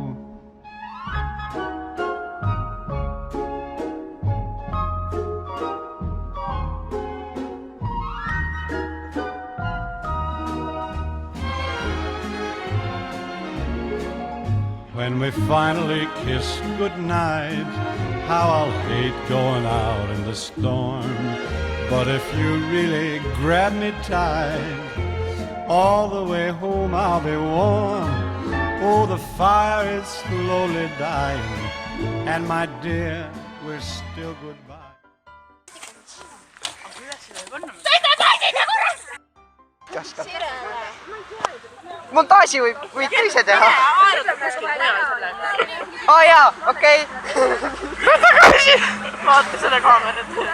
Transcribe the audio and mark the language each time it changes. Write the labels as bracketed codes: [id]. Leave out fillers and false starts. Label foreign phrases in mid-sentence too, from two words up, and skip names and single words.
[en] When we finally kiss goodnight, how I'll hate going out in the storm. But if you really grab me tight, all the way home I'll be warm. Oh, the fire is slowly dying, and my dear, we're still goodbye. [et] Montaaži võid ise teha. Aa jaa, okei. Vaata seda kaamerat.